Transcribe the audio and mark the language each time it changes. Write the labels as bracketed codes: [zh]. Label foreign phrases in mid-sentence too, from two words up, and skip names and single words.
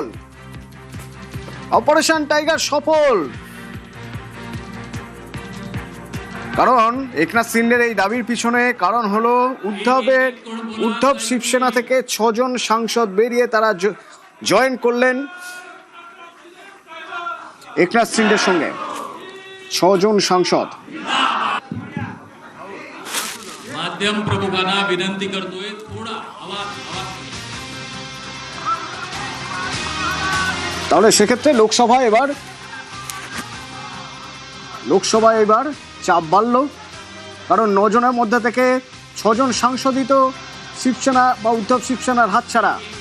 [bn] অপারেশন টাইগার সফল, কারণ একনাথ সিন্ডের এই দাবির পিছনে কারণ হলো উদ্ধব শিবসেনা থেকে 6 জন সাংসদ বেরিয়ে তারা জয়েন করলেন একনাথ সিন্ডের সঙ্গে। 6 জন সাংসদ। [mr] माध्यम प्रमुखांना विनंती करतोय थोडा आवाज [bn] তাহলে সেক্ষেত্রে লোকসভায় এবার চাপ বাড়ল, কারণ 9 জনের মধ্যে থেকে 6 জন সাংসদই তো শিবসেনা বা উদ্ধব শিবসেনার হাতছাড়া।